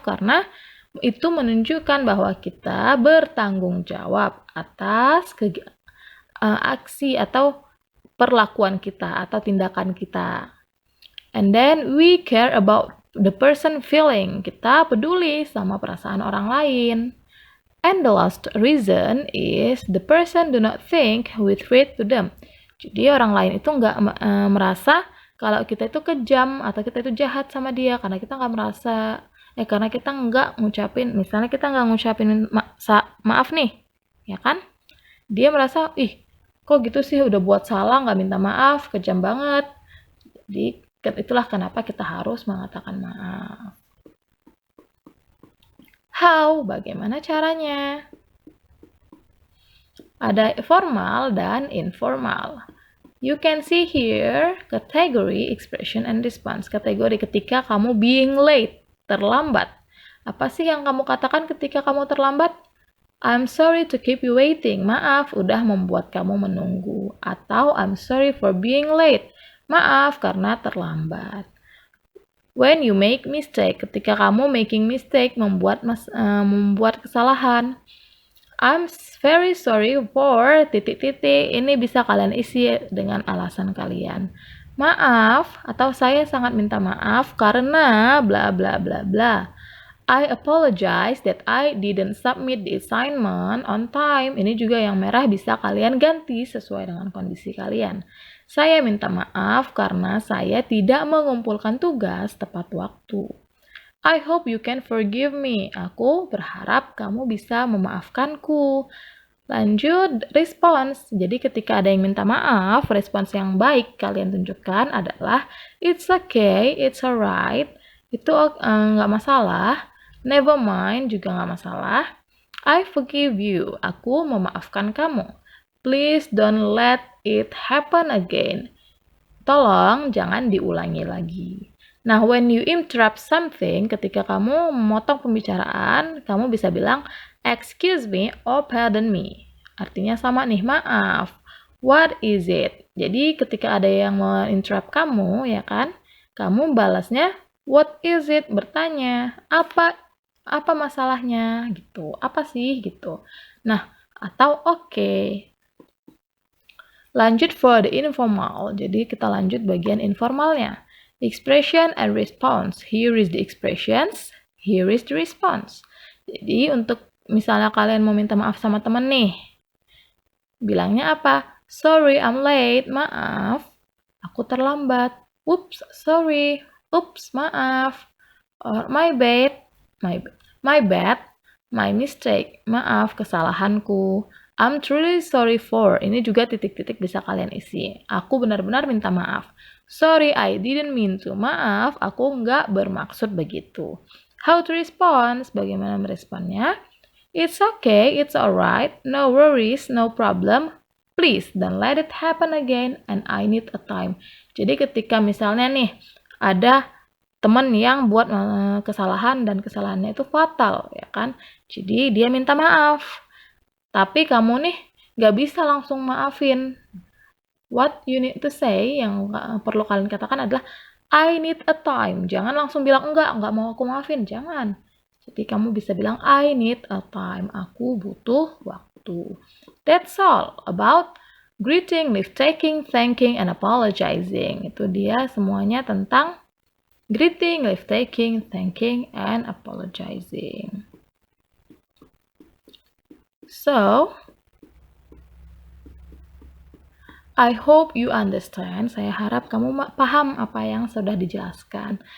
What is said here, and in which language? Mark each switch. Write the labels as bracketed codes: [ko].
[id] Karena itu menunjukkan bahwa kita bertanggung jawab atas aksi atau perlakuan kita atau tindakan kita. [en] And then, we care about the person feeling. [id] Kita peduli sama perasaan orang lain. [en] And the last reason is the person do not think we treat to them. [id] Jadi orang lain itu nggak merasa kalau kita itu kejam atau kita itu jahat sama dia karena kita nggak merasa karena kita nggak ngucapin, misalnya kita nggak ngucapin maaf nih, ya kan? Dia merasa kok gitu sih, udah buat salah nggak minta maaf, kejam banget. Jadi itulah kenapa kita harus mengatakan maaf. Bagaimana caranya? Ada formal dan informal. [en] You can see here category, expression, and response. [id] Kategori ketika kamu [en] being late, [id] terlambat. Apa sih yang kamu katakan ketika kamu terlambat? [en] I'm sorry to keep you waiting. [id] Maaf, udah membuat kamu menunggu. Atau [en] I'm sorry for being late. [id] Maaf karena terlambat. [en] When you make mistake, [id] ketika kamu [en] making mistake, [id] membuat kesalahan. [en] I'm very sorry for [id] titik-titik. Ini bisa kalian isi dengan alasan kalian. Maaf, atau saya sangat minta maaf karena bla bla bla bla. [en] I apologize that I didn't submit the assignment on time. [id] Ini juga yang merah bisa kalian ganti sesuai dengan kondisi kalian. Saya minta maaf karena saya tidak mengumpulkan tugas tepat waktu. [en] I hope you can forgive me. [id] Aku berharap kamu bisa memaafkanku. Lanjut, respons. Jadi ketika ada yang minta maaf, respons yang baik kalian tunjukkan adalah [en] it's okay, it's alright. [id] Itu nggak masalah. [en] Never mind [id] juga nggak masalah. [en] I forgive you. [id] Aku memaafkan kamu. [en] Please don't let it happen again. [id] Tolong jangan diulangi lagi. Nah, [en] when you interrupt something, [id] ketika kamu memotong pembicaraan, kamu bisa bilang, [en] excuse me or pardon me. [id] Artinya sama nih, maaf. [en] What is it? [id] Jadi ketika ada yang menginterrupt kamu, ya kan, kamu balasnya, [en] what is it? [id] Bertanya, apa masalahnya? Gitu, apa sih? Gitu. Nah, atau oke. Lanjut [en] for the informal. [id] Jadi kita lanjut bagian informalnya. [en] Expression and response. Here is the expressions, here is the response. [id] Jadi untuk misalnya kalian mau minta maaf sama temen nih, bilangnya apa? [en] Sorry, I'm late. [id] Maaf, aku terlambat. [en] Oops, sorry. Oops, [id] maaf. [en] Or my bad, my mistake. [id] Maaf, kesalahanku. [en] I'm truly sorry for. [id] Ini juga titik-titik bisa kalian isi. Aku benar-benar minta maaf. [en] Sorry, I didn't mean to. [id] Maaf, aku nggak bermaksud begitu. [en] How to respond? [id] Bagaimana meresponnya? [en] It's okay, it's alright. No worries, no problem. Please, don't let it happen again and I need a time. [id] Jadi ketika misalnya nih, ada teman yang buat kesalahan dan kesalahannya itu fatal, ya kan? Jadi dia minta maaf. Tapi kamu nih gak bisa langsung maafin. [en] What you need to say, [id] yang perlu kalian katakan adalah [en] I need a time. [id] Jangan langsung bilang enggak mau aku maafin. Jangan. Jadi kamu bisa bilang [en] I need a time. [id] Aku butuh waktu. [en] That's all about greeting, leave taking, thanking, and apologizing. [id] Itu dia semuanya tentang [en] greeting, leave taking, thanking, and apologizing. So, I hope you understand. [id] Saya harap kamu paham apa yang sudah dijelaskan.